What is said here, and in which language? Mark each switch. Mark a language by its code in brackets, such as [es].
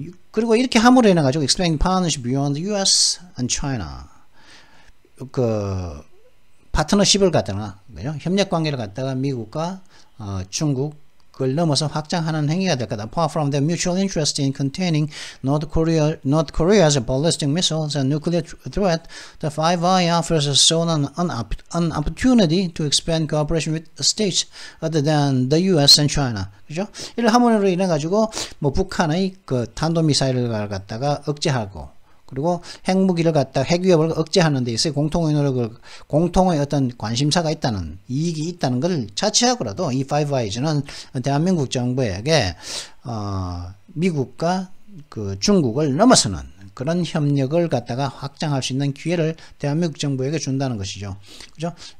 [ko] 그리고 이렇게 함으로 인해 가지고 [en] expanding partnership beyond the U.S. and China [ko] 그 파트너십을 갖다가 그죠? 협력 관계를 갖다가 미국과 중국 그걸 넘어서 확장하는 행위가 될 거다. [en] Apart from their mutual interest in containing North Korea's ballistic missiles and nuclear threat, the Five Eyes offers an opportunity to expand cooperation with states other than the U.S. and China. [ko] 그죠? 이를 함으로 인해 가지고 뭐 북한의 그 탄도미사일을 갖다가 억제하고 그리고 핵무기를 갖다 핵위협을 억제하는 데 있어서 공통의 어떤 관심사가 있다는 이익이 있다는 것을 차치하고라도 이 파이브 아이즈는 대한민국 정부에게 미국과 그 중국을 넘어서는 그런 협력을 갖다가 확장할 수 있는 기회를 대한민국 정부에게 준다는 것이죠. 그죠?